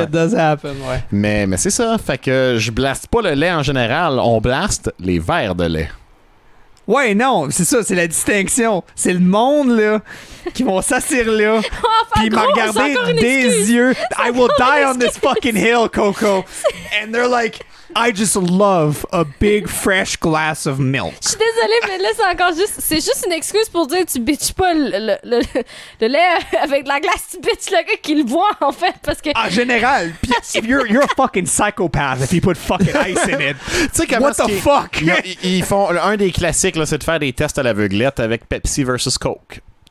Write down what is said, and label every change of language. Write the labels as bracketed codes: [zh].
[en] Shit does happen, ouais. [fr] Mais c'est ça. Fait que je blaste pas le lait en général, on blaste les verres de lait. Ouais, non, c'est ça, c'est la distinction. C'est le monde, là, qui vont s'asseoir là, puis me regarder des yeux. [en] I will die on this fucking hill, Coco. And they're like, I just love a big fresh glass of milk. [fr] Je suis désolée, mais là, c'est juste une excuse pour dire tu bitches pas le lait avec de la glace, tu bitches le gars qui le boit, en fait, parce que... En général, pis [en] you're a fucking psychopath if you put fucking ice in it. [fr] Tu sais comment [en] What the fuck? [fr] Ils font un des classiques, là, c'est de faire des tests à l'aveuglette avec Pepsi versus Coke.